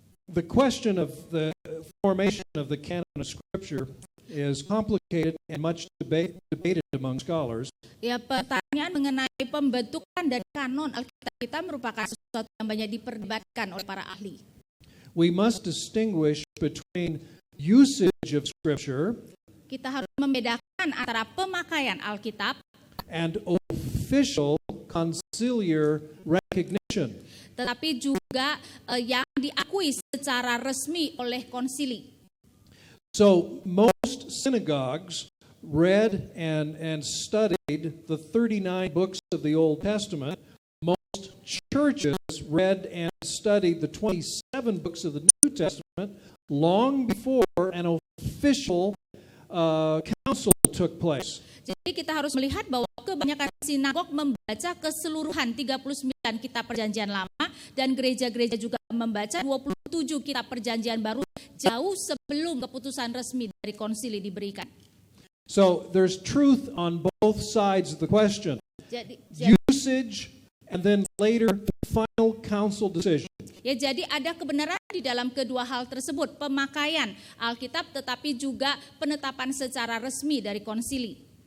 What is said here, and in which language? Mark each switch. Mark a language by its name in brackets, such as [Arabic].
[English] The question of the formation of the canon of Scripture is complicated and much debated among scholars. [Indonesian] Ya, pertanyaan mengenai pembentukan dari kanon Alkitab kita merupakan sesuatu yang banyak diperdebatkan oleh para ahli. [English] We must distinguish between usage of Scripture [Indonesian] Kita harus membedakan antara pemakaian Alkitab [English] and official conciliar recognition. [Indonesian] tetapi juga yang diakui secara resmi oleh konsili. [English] So most synagogues read and studied the 39 books of the Old Testament. Most churches read and studied the 27 books of the New Testament long before an official council took place. [Indonesian] Jadi kita harus melihat bahwa kebanyakan sinagog membaca keseluruhan 39 kitab perjanjian lama dan gereja-gereja juga membaca 27 kitab perjanjian baru jauh sebelum keputusan resmi dari konsili diberikan. [English] So there's truth on both sides of the question. [Indonesian] Jadi [English] Usage and then later final council decision. [Indonesian] jadi ada kebenaran di dalam kedua hal tersebut, pemakaian Alkitab tetapi juga penetapan secara resmi dari konsili.